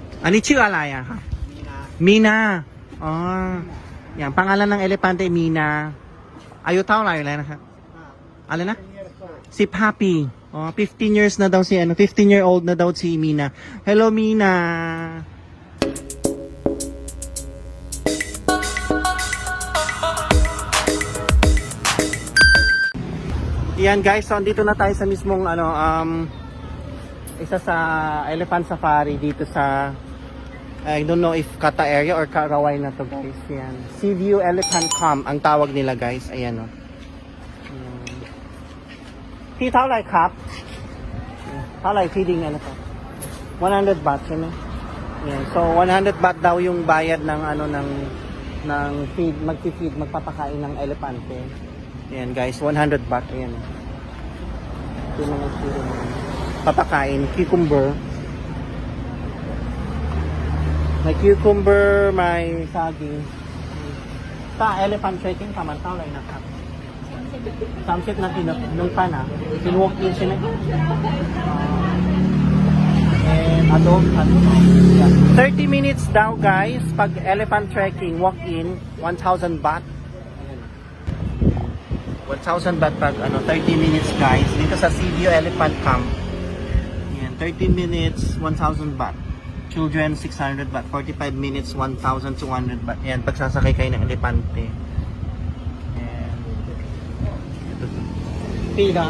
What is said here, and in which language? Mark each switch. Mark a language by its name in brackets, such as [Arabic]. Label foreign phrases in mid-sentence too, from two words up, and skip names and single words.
[Thai] อันนี้ชื่ออะไรอะคะมีนาอ๋ออย่าง [Filipino] pangalan ng elepante Mina [Thai] อายุเท่าไหร่แล้วนะครับอะไรนะ15 ปีอ๋อ [Filipino] 15 years na daw si ano 15-year-old na daw si Mina. Hello Mina. Yan guys, so andito na tayo sa mismong ano isa sa [English] elephant safari [Filipino] dito sa [English] I don't know if [Filipino] Kata area or Karawai na to guys. Yan. Seaview Elephant Camp ang tawag nila guys. Ayan o. Feed [Thai] เท่าไหร่ครับเท่าไหร่ [Filipino] feeding ano to 100 baht [Thai] ใช่ไหม [Filipino] Yan. So 100 baht daw yung bayad ng ano ng feed, magfi-feed, magpapakain ng elepante. Ayan guys, 100 baht. Ayan. Ito yung mga feed papakain, cucumber. May cucumber, may saging. Sa [English] elephant trekking [Filipino] paman [Thai] ท่าไหร่นะครับ30 นาที [Filipino] nung pa na walk in siya na [English] and yeah. [Filipino] 30 minutes daw guys pag [English] elephant trekking walk in [Filipino] 1,000 baht 1,000 baht pag ano 30 minutes guys dito sa Seaview Elephant Camp. Yan, 30 minutes 1,000 baht. [English] Children 600 baht, 45 minutes 1,200 baht. [Filipino] Yan, pagsasakay kayo ng elepante. Yan. Pila.